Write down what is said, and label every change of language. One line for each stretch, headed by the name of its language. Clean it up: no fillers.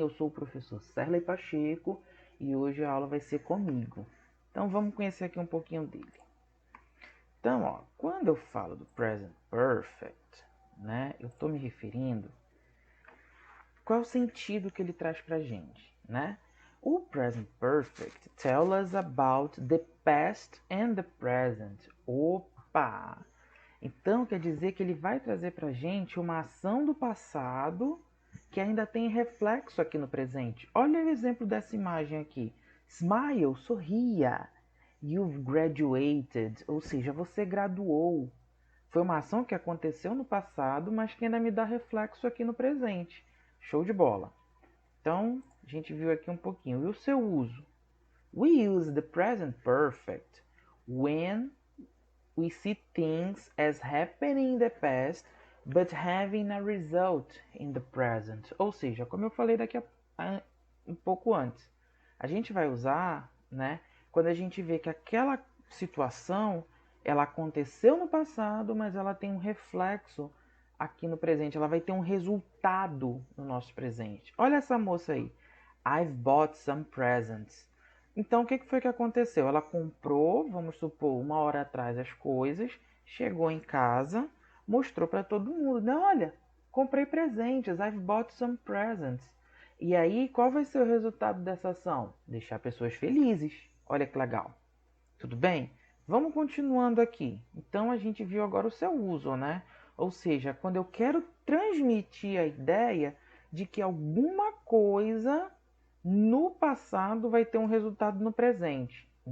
Portuguese: Eu sou o professor Serley Pacheco e hoje a aula vai ser comigo. Então vamos conhecer aqui um pouquinho dele. Então, ó, quando eu falo do present perfect, né? Eu estou me referindo qual é o sentido que ele traz para a gente, né?
English: O present perfect tells us about the past and the present.
Portuguese: Opa! Então quer dizer que ele vai trazer para a gente uma ação do passado que ainda tem reflexo aqui no presente. Olha o exemplo dessa imagem aqui. Smile, sorria.
English: You've graduated,
Portuguese: ou seja, você graduou. Foi uma ação que aconteceu no passado, mas que ainda me dá reflexo aqui no presente. Show de bola. Então, a gente viu aqui um pouquinho. E o seu uso?
English: We use the present perfect when we see things as happening in the past but having a result in the present.
Portuguese: Ou seja, como eu falei um pouco antes, a gente vai usar, né, quando a gente vê que aquela situação ela aconteceu no passado, mas ela tem um reflexo aqui no presente, ela vai ter um resultado no nosso presente. Olha essa moça aí.
English: I've bought some presents.
Portuguese: Então, o que foi que aconteceu? Ela comprou, vamos supor, 1 hora atrás as coisas, chegou em casa, mostrou para todo mundo, né? Olha, comprei presentes,
English: I've bought some presents.
Portuguese: E aí, qual vai ser o resultado dessa ação? Deixar pessoas felizes. Olha que legal. Tudo bem? Vamos continuando aqui. Então, a gente viu agora o seu uso, né? Ou seja, quando eu quero transmitir a ideia de que alguma coisa no passado vai ter um resultado no presente.